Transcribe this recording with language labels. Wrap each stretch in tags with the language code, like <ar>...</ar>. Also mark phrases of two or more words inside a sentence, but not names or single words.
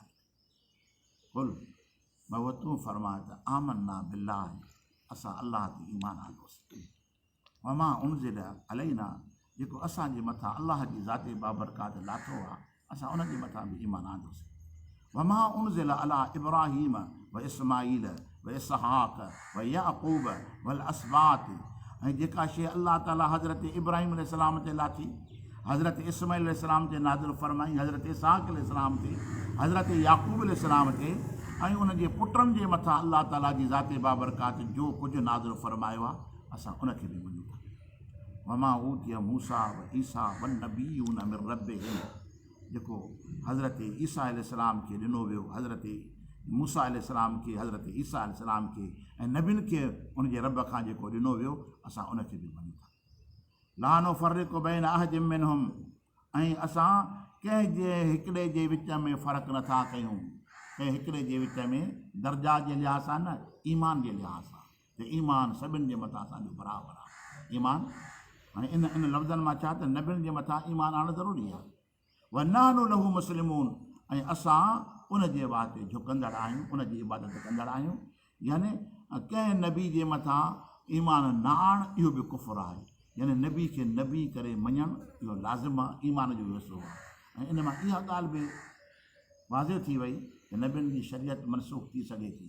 <sd>कुल बाबा तूं फरमाए त</sd> <ar>آمنا بالله,</ar> <sd>असां अल्लाह ते ईमान आंदोसीं।</sd> <ar>وما أنزل علينا,</ar> <sd>जेको असांजे मथां अल्लाह जी ज़ात बाबरकात लाथो आहे, असां उनजे मथां बि ईमान आंदोसीं।</sd> <ar>وما أنزل على إبراهيم وإسماعيل وإسحاق ويعقوب والأسباط,</ar> <sd>ऐं जेका शइ अल्लाह ताला हज़रत इब्राहीम अलैहिस्सलाम ते लाथी, हज़रत इस्माईल अलैहिस्सलाम ते नाज़िल फ़रमाई, हज़रत इसहाक़ अलैहिस्सलाम ते, हज़रत याक़ूब अलैहिस्सलाम ते, ऐं उनजे पुटनि जे मथां अलाह ताला जी ज़ाते बाबरकात जो कुझु नाज़िल फरमायो आहे असां उनखे बि मञूं था।</sd> <ar>وما أوتي موسى وعيسى والنبيون من ربهم,</ar> <sd>जेको हज़रत ईसा अलैहिस्सलाम खे ॾिनो वियो, हज़रत मूसा अलैहिस्सलाम खे, हज़रत ईसा अलैहिस्सलाम खे ऐं नबियुनि खे उनजे रब खां जेको ॾिनो वियो असां उनखे बि मञूं था।</sd> <ar>لا نفرق بين أحد منهم,</ar> <sd>ऐं असां कंहिं हिकिड़े जे विच में फ़र्क़ु नथा कयूं, कंहिं हिकिड़े जे विच में दर्जा जे लिहाज़ सां न, ईमान जे लिहाज़ सां, त ईमान सभिनि जे मथां असांजो बराबरि आहे। ईमान हाणे इन लफ़्ज़नि मां छा त नबियुनि जे मथां ईमान आणणु ज़रूरी आहे।</sd> <ar>ونحن له مسلمون,</ar> <sd>ऐं असां उन जे वास्ते झुकंदड़ आहियूं, उन जी इबादत कंदड़ आहियूं। यानी कंहिं नबी जे मथां ईमान न आणणु इहो बि कुफ़ुर आहे। यानी नबी खे नबी करे मञणु इहो लाज़िम आहे, ईमान जो हिसो आहे। ऐं इन मां इहा ॻाल्हि बि वाज़िह थी वई त नबियुनि जी शरीयत मनसूख़ थी सघे थी।</sd>